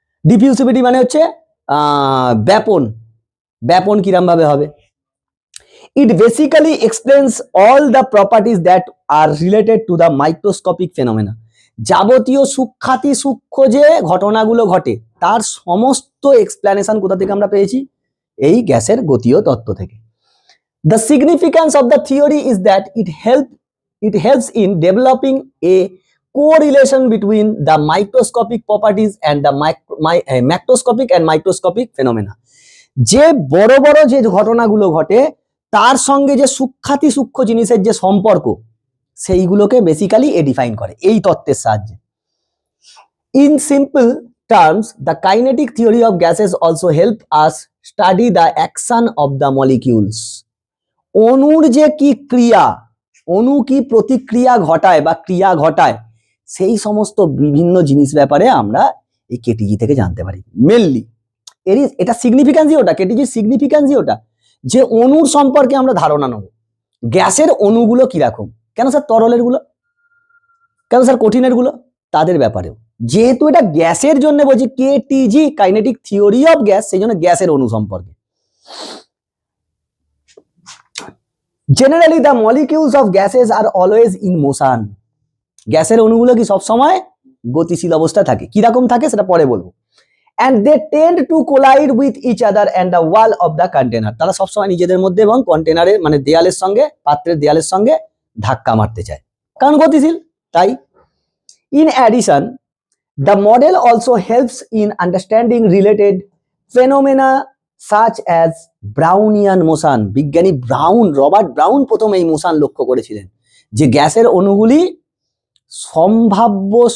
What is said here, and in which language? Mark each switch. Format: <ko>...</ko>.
<bn>ডিফিউসিভিটি মানে হচ্ছে ব্যাপন, ব্যাপন কিরম ভাবে হবে।</bn> <en>It basically explains all the properties that are related to the microscopic phenomena.</en> <bn>যাবতীয় সূক্ষ্মাতি সূক্ষ্ম যে ঘটনাগুলো ঘটে তার সমস্ত এক্সপ্লেনেশন কোথা থেকে আমরা পেয়েছি? এই গ্যাসের গতীয় তত্ত্ব থেকে।</bn> <en>The significance of the theory is that it helps in developing a correlation between the microscopic properties and the macroscopic and microscopic phenomena.</en> <bn>যে বড় বড় যে ঘটনাগুলো ঘটে তার সঙ্গে যে সূক্ষ্মাতি সূক্ষ্ম জিনিসের যে সম্পর্ক, সেইগুলোকে বেসিক্যালি ডিফাইন করে এই তত্ত্বের সাহায্যে।</bn> <en>In simple terms, the kinetic theory of gases also help us study the action of the molecules.</en> <bn>অণুর যে কি ক্রিয়া, অণু কি প্রতিক্রিয়া ঘটায় বা ক্রিয়া ঘটায়, সেই সমস্ত বিভিন্ন জিনিস ব্যাপারে আমরা এই কেটিজি থেকে জানতে পারি। মেনলি এটা সিগনিফিক্যান্সই ওটা, কেটিজির সিগনিফিক্যান্সই ওটা যে অণুর সম্পর্কে আমরা ধারণা নেব। গ্যাসের অণুগুলো কিরকম, কেন স্যার তরলের গুলো, কেন স্যার কঠিনের গুলো, তাদের ব্যাপারেও। যেহেতু এটা গ্যাসের জন্য বলছি কেটিজি, কাইনেটিক থিওরি অফ গ্যাস, সেই জন্য গ্যাসের অণু সম্পর্কে।</bn> <en>Generally, the molecules of gases are always in motion.</en> <bn>গ্যাসের অণুগুলো কি সব সময় গতিশীল অবস্থায় থাকে। কি রকম থাকে সেটা পরে বলবো।</bn> <en>And they tend to collide with each other and the wall of the container.</en> <bn>তারা সব সময় নিজেদের মধ্যে এবং কন্টেনারের মানে দেয়ালের সঙ্গে, পাত্রের দেয়ালের সঙ্গে ধাক্কা মারতে চায়, কারণ গতিশীল তাই।</bn> <en>In addition, The model also helps in understanding related phenomena such as Brownian motion.</en> <bn>বিজ্ঞানী রবার্ট ব্রাউন প্রথম এই মোশন লক্ষ্য করেছিলেন, যে গ্যাসের অণুগুলি সম্ভাব্য</bn>